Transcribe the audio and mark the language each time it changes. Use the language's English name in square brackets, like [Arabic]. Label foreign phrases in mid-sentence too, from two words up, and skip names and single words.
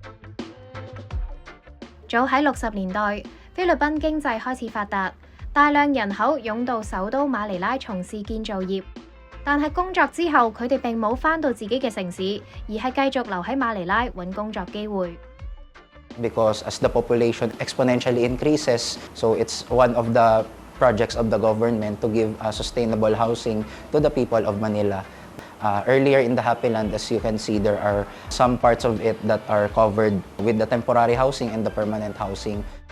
[Cantonese] 早喺60年代，菲律賓經濟開始發達，大量人口湧到首都馬尼拉從事建造業。但係工作之後，佢哋並冇返到自己嘅城市，而係繼續留喺馬尼拉揾工作機會。 [English] Because as the population exponentially increases, so it's one of the projects of the government to give sustainable housing to the people of Manila. Earlier in the Happy Land, as you can see, there are some parts of it that are covered with the temporary housing and the permanent housing.